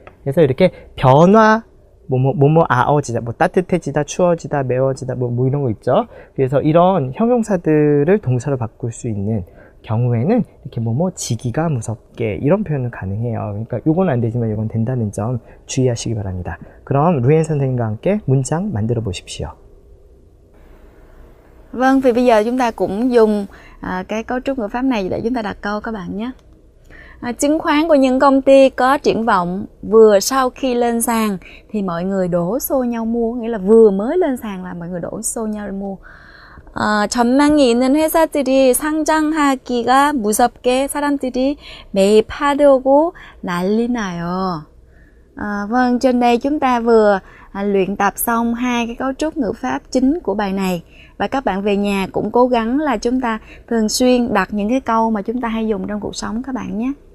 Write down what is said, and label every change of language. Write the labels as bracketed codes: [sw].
[ko] 그래서 이렇게 변화, 아어지다, 따뜻해지다, 추워지다, 매워지다, 이런 거 있죠. 그래서 이런 형용사들을 동사로 바꿀 수 있는 경우에는 이렇게 지기가 무섭게, 이런 표현은 가능해요. 그러니까 요건 안 되지만 요건 된다는 점 주의하시기 바랍니다. 그럼 루엔 선생님과 함께 문장 만들어 보십시오. [vi] Vâng, vì bây giờ chúng ta cũng dùng cái cấu trúc ngữ pháp này để chúng ta đặt câu các bạn nhé. chứng khoán của những công ty có triển vọng vừa sau khi lên sàn thì mọi người đổ xô nhau mua, nghĩa là vừa mới lên sàn là mọi người đổ xô nhau mua. [ko] 전망이 있는 회사들이 상장하기가 무섭게 사람들이 매입하려고 난리 나요. [vi] Vâng, trên đây chúng ta vừa luyện tập xong hai cái cấu trúc ngữ pháp chính của bài này. Và các bạn về nhà cũng cố gắng là chúng ta thường xuyên đặt những cái câu mà chúng ta hay dùng trong cuộc sống các bạn nhé.